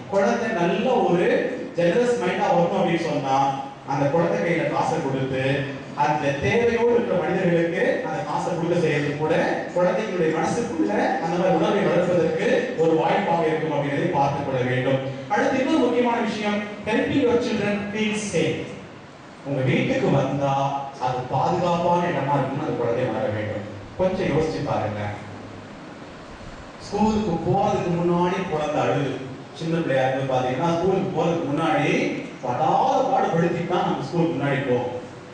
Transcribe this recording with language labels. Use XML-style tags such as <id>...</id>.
<ta>குழந்தை நல்ல ஒரு ஜெனரஸ் மைண்டா வரணும் அப்படின்னு சொன்னா அந்த குழந்தை கையில காசை கொடுத்து அந்த தேவையோடு இருக்கிற மனிதர்களுக்கு அந்த காசை கொடுக்க செய்யறது கூட குழந்தைகளுடைய மனசுக்குள்ள அந்த மாதிரி உணர்வை வளர்ப்பதற்கு ஒரு வாய்ப்பாக இருக்கும் அப்படின்றதை பார்த்துக் கொள்ள வேண்டும். அடுத்து இன்னொரு முக்கியமான விஷயம்,</ta> <en>helping your children feel safe.</en> <ta>உங்க வீட்டுக்கு வந்தா அது பாதுகாப்பான இடமா இருக்குன்னு அந்த குழந்தை வர வேண்டும். கொஞ்சம் யோசிச்சு பாருங்க. ஸ்கூலுக்கு போறதுக்கு முன்னாடி குழந்தை அழுது, சின்ன பிள்ளையா இருந்து பாத்தீங்கன்னா ஸ்கூலுக்கு போறதுக்கு முன்னாடி படாத பாடுபடுத்திட்டு தான் நம்ம ஸ்கூலுக்கு முன்னாடி போவோம்.</ta>